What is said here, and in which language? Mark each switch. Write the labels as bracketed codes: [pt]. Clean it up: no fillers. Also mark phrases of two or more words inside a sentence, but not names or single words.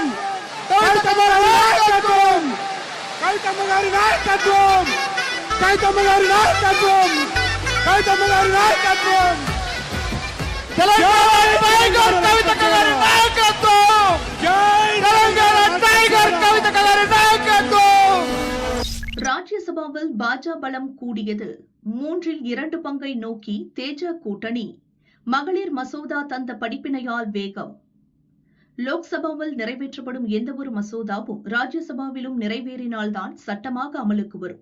[te] కవితమ్మ గారి నాయకత్వం! కవితమ్మ గారి నాయకత్వం! కవితమ్మ గారి నాయకత్వం! కవితమ్మ గారి నాయకత్వం! తెలంగాణ టైగర్ కవితమ్మ గారి నాయకత్వం! జై తెలంగాణ టైగర్ కవితమ్మ గారి నాయకత్వం! [ta] ராஜ்யசபாவில் பாஜக பலம் கூடியது. 2 பங்கை நோக்கி தேஜ கூட்டணி. மகளிர் மசோதா தந்த படிப்பினையால் வேகம். லோக்சபாவில் நிறைவேற்றப்படும் எந்தவொரு மசோதாவும் ராஜ்யசபாவிலும் நிறைவேறினால்தான் சட்டமாக அமலுக்கு வரும்.